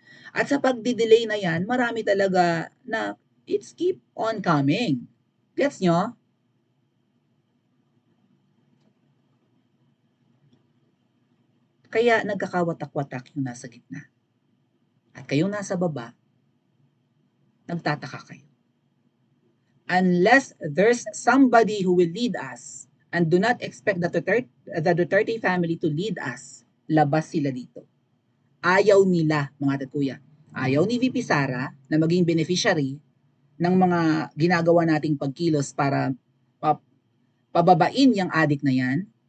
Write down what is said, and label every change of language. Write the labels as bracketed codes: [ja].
[tl] At sa pagdi-delay na yan, marami talaga na it's keep on coming. Gets nyo? Kaya nagkakawatak-watak yung nasa gitna. At kayong nasa baba, nagtataka kayo. [en] Unless there's somebody who will lead us, and do not expect the Duterte family to lead us, labas sila dito. [tl] Ayaw nila, mga tatuya. Ayaw ni VP Sara na maging beneficiary ng mga ginagawa nating pagkilos para pababain yung adik na yan.